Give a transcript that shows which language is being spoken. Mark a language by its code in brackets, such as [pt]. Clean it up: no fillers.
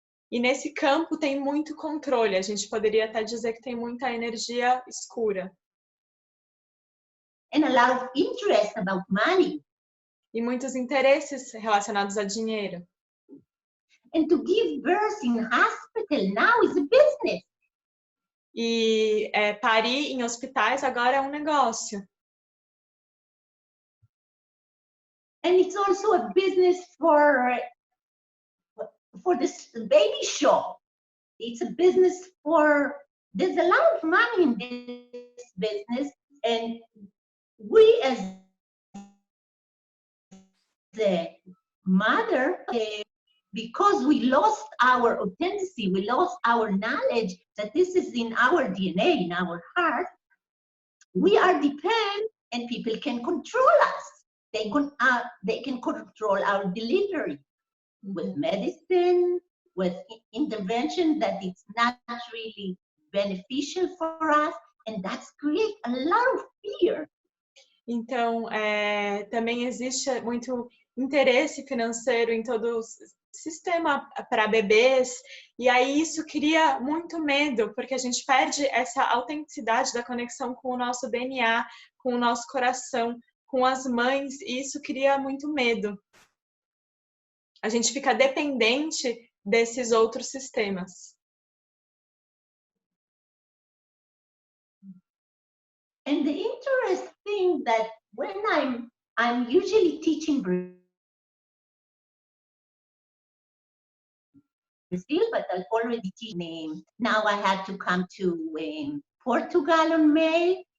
[pt] E nesse campo tem muito controle. A gente poderia até dizer que tem muita energia escura. [en] And a lot of interest about money. [pt] E muitos interesses relacionados a dinheiro. [en] And to give birth in hospital now is a business. [pt] E parir em hospitais agora é um negócio. [en] And it's also a business for this baby shop. It's a business for there's a lot of money in this business, and we as the mother, because we lost our authenticity, we lost our knowledge that this is in our DNA, in our heart, we are dependent, and people can control us. They can control our delivery with medicine, with intervention that it's not really beneficial for us, and that's create a lot of fear. [pt] Então, também existe muito interesse financeiro em todo o sistema para bebês, e aí isso cria muito medo, porque a gente perde essa autenticidade da conexão com o nosso DNA, com o nosso coração, com as mães, e isso cria muito medo. A gente fica dependente desses outros sistemas. [en] And the interesting thing that when I'm usually teaching Brazil, but I've already teaching. Now I had to come to Portugal on May.